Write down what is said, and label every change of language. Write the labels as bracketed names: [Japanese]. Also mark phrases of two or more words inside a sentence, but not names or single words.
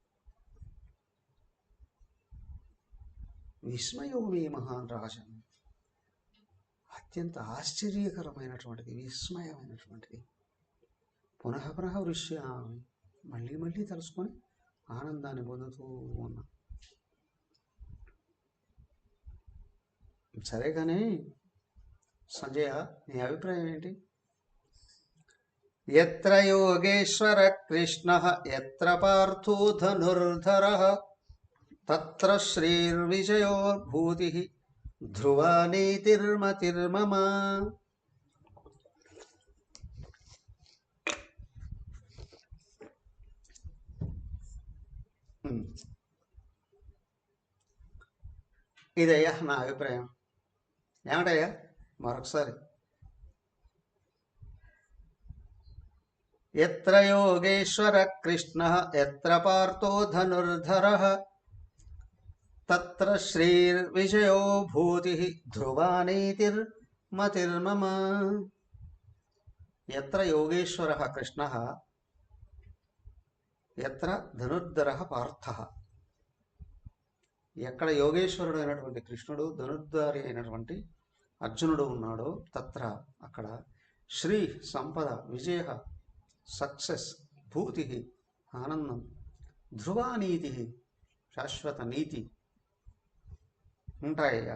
[Sanskrit] విస్మయో మే మహాన్ రాజన్, [Telugu] అత్యంత ఆశ్చర్యకరమైనటువంటిది, విస్మయమైనటువంటిది. [Sanskrit] పునః వృష్యామి, [Telugu] మళ్ళీ తలుసుకొని ఆనందాన్ని పొందుతూ ఉన్నా. సరే కానీ సంజయ, నీ అభిప్రాయం ఏంటి? [Sanskrit] ఎత్ర యోగేశ్వర కృష్ణ ఎత్ర పార్థో ధనుర్ధరః తత్ర శ్రీర్విజయోర్భూతిః ధ్రువా నీతిర్మతిర్మమ. [Telugu] ఇదయ్యా నా అభిప్రాయం. ఏమంటయ్యా? మరొకసారి. [Sanskrit] ఎత్ర యోగేశ్వర కృష్ణ ఎత్ర పార్థో ధనుర్ధరః తత్ర శ్రీర్విజయో భూతిః ధ్రువా నీతిర్మతిర్మమ. ఎత్ర యోగేశ్వరః కృష్ణః ఎత్ర ధనుర్ధరః పార్థః. [Telugu] ఎక్కడ యోగేశ్వరుడు అయినటువంటి కృష్ణుడు, ధనుర్ధారి అయినటువంటి అర్జునుడు ఉన్నాడో తత్ర అక్కడ శ్రీ సంపద, విజయ, సక్సెస్, భూతి, ఆనందం, ధ్రువానీతి, శాశ్వత నీతి ఉంటాయ్యా.